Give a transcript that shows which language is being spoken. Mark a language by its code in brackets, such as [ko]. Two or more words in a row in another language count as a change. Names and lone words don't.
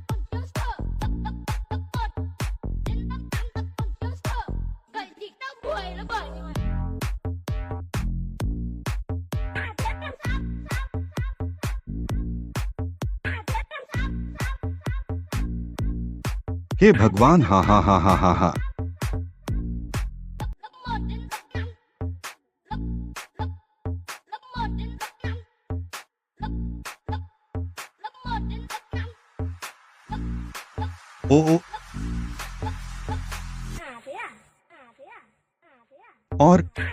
[vi] Vậy thì tao đuổi nó [hi] हे भगवान, हा हा हा हा हा हा। ओ ओ, और